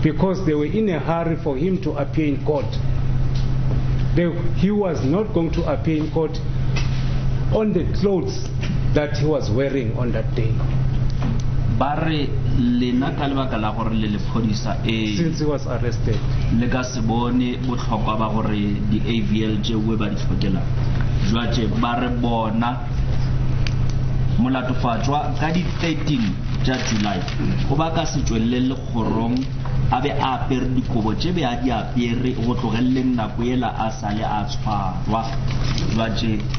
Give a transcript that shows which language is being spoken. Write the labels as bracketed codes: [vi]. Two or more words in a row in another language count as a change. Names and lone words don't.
[en] because they were in a hurry for him to appear in court. He was not going to appear in court on the clothes that he was wearing on that day. Since he was arrested. [tn] Molatofatwa ka di 13 ja July go ba ka se tswelele kgorong a be a apere dikobo tse be a di apere go tlogelleng nako ela a sale a tshwarwa jwaje